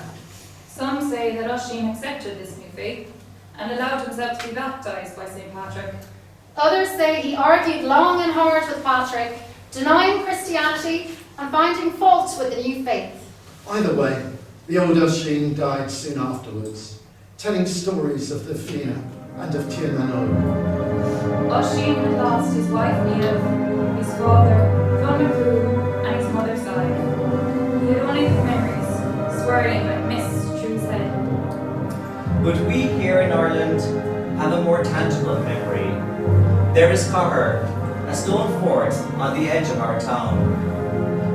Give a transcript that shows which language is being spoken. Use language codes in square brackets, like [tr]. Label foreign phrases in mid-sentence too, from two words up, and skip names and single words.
[en] Some say that Oisin accepted this new faith and allowed himself to be baptized by St. Patrick. Others say he argued long and hard with Patrick, denying Christianity and finding fault with the new faith. Either way, the old Oisin died soon afterwards, telling stories of the Fianna and of Tir na nÓg. Oisin had lost his wife Niamh, his father, Fionn McCrew, and his mother Side. He had only the memories, swirling like mist through his head. But we here in Ireland have a more tangible memory. There is Cahir, a stone fort on the edge of our town.